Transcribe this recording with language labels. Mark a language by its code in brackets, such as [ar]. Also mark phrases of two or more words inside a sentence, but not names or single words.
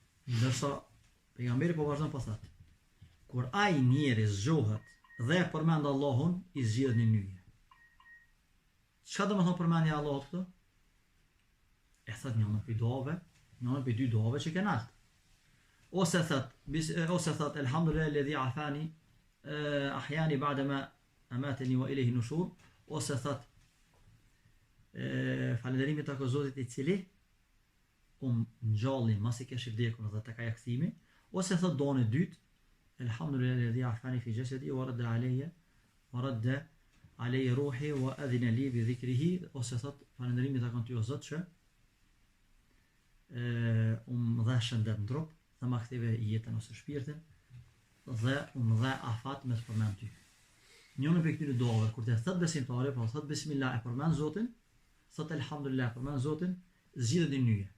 [sq] Ndërsa pejgamberi po vazhdon po thotë, kur ai njeri zgjohet dhe përmend Allahun, i zgjidhet një nyje. Çka do të thonë përmendja e Allahut këtu? E thot njënë për duave, njënë për dy duave që kanë ardhur. Ose thot [ar] الحمد لله الذي عافاني أحياني بعد ما أماتني وإليه النشور, [sq] ose thot falënderimi tek Zoti i cili ngjalli masi kesh vdekur dhe tek ajo kthimi, ose thot donë dytë [ar] الحمد لله الذي عافاني في جسدي ورد علي روحي وأذن لي بذكره, [sq] ose thot falënderimi tek Ty o Zot që më dha shëndet në trup dhe ma ktheve jetën ose shpirtin dhe më dha afat me të përmend Ty. Njënë për këtyre duave, kur të thot besimtari, po thot bismillah e përmend Zotin, thot elhamdulillah e përmend Zotin, zgjidhet një nyje.